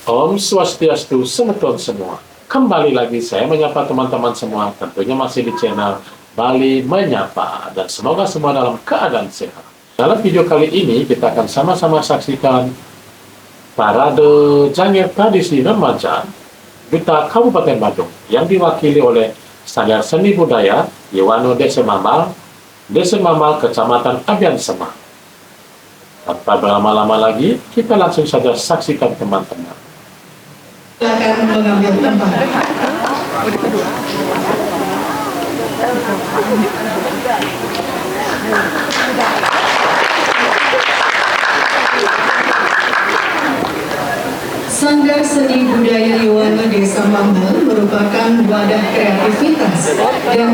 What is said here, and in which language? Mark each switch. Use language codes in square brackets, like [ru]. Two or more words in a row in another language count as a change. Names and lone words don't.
[id] Om Swastiastu semeton semua. Kembali lagi saya menyapa teman-teman semua, tentunya masih di channel Bali Menyapa, dan semoga semua dalam keadaan sehat. Dalam video kali ini kita akan sama-sama saksikan parade Jangir tradisi remaja Duta Kabupaten Badung yang diwakili oleh Sanggar Seni Budaya Yewano Desa Mamal, Kecamatan Abian Semar. Tanpa berlama-lama lagi, kita langsung saja saksikan teman-teman. Silakan mengambil tempat. Sanggar Seni Budaya Yewano Desa Mamal merupakan wadah kreativitas dan